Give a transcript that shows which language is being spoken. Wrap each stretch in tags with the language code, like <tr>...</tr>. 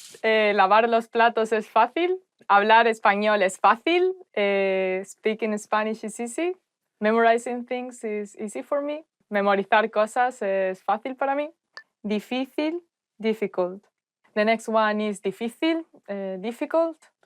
<es>Lavar los platos es fácil. Hablar español es fácil.</es> <en>Speaking Spanish is easy. Memorizing things is easy for me.</en> <es>Memorizar cosas es fácil para mí. Difícil, difficult.</es> <en>The next one is difícil, difficult.</en>